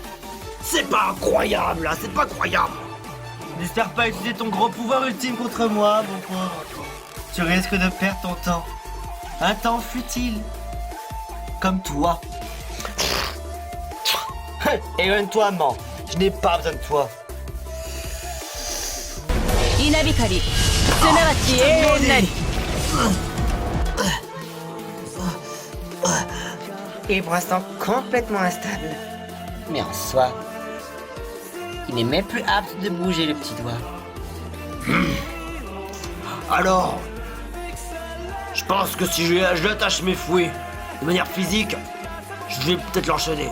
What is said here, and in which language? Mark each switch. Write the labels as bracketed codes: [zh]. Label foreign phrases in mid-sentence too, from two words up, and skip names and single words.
[fr] C'est pas incroyable là, c'est pas croyable. N'espère pas utiliser ton gros pouvoir ultime contre moi, mon pauvre. Tu risques de perdre ton temps. Un temps futile. Comme toi. Éloigne-toi, man. Je n'ai pas besoin de toi. [ja] 稲光すなわち永遠なり [fr] Il est pour l'instant complètement instable. Mais en soi, il n'est même plus apte de bouger le petit doigt. Alors, je pense que si je lui attache mes fouets de manière physique, je vais peut-être l'enchaîner.